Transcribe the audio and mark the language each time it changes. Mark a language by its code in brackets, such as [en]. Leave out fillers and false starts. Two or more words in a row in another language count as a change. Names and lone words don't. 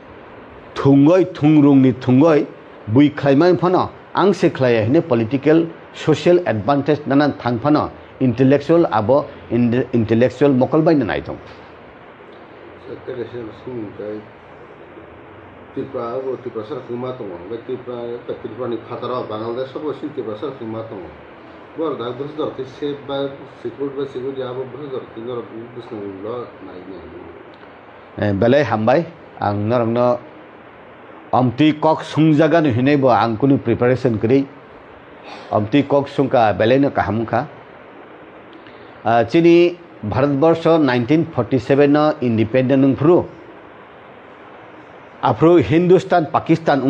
[trp] थुंगय थुंरुंनि थुंगय बुइ खायमान फनो आं से खलाय हिने [en] political social advantage [trp] दाना थांफानो इंटेलेक्चुअल आबो इंटेलेक्चुअल मकल बायनो नायदों त्रिपुरा वो त्रिपुरा सर खुमा तो वो त्रिपुरा नि फातरा बांग्लादेश सब उसी त्रिपुरा सर खुमा तो वो दाग बस दरते से बा [en] secure job [trp] बस दरते नर बुसनो ल नाय बेले हामबाय आं नरंनो अमति कक सुंजागा हिनेबो आं कुनु प्रिपारेशन करि अमति कक सुंका बेलेनो काहामुखा चिनि भारतवर्ष 1947 न इंडिपेंडेंट नंफ्रु आफ्रो हिंदुस्तान पाकिस्तान उं